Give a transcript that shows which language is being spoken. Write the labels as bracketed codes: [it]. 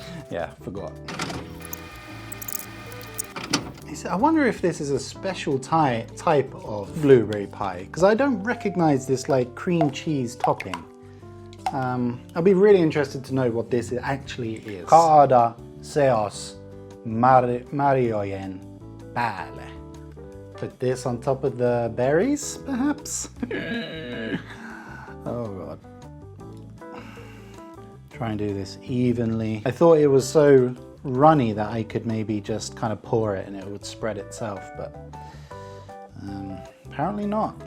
[en] Yeah, forgot. I wonder if this is a special type of blueberry pie, because I don't recognize this like cream cheese topping. I'll be really interested to know what this actually is. [fi] Kaada seos marjojen päälle. [en] Put this on top of the berries, perhaps? Oh God. Try and do this evenly. I thought it was so runny that I could maybe just kind of pour it and it would spread itself, but apparently not.